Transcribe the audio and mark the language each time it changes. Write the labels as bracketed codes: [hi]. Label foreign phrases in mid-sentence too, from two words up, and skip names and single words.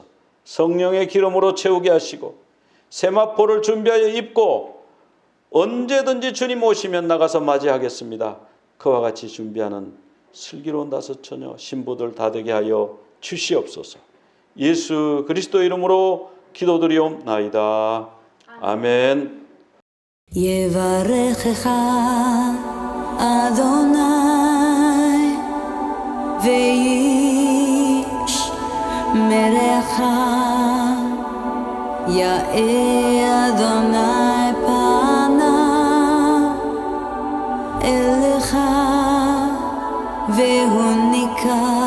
[ko] 성령의 기름으로 채우게 하시고 세마포를 준비하여 입고 언제든지 주님 오시면 나가서 맞이하겠습니다. 그와 같이 준비하는 슬기로운 5 처녀 신부들 다 되게 하여 주시옵소서. 예수 그리스도 이름으로 기도드리옵나이다. 아멘. [he] יברכך אדוני וישמרך, יאר אדוני פניו אליך והוניקה,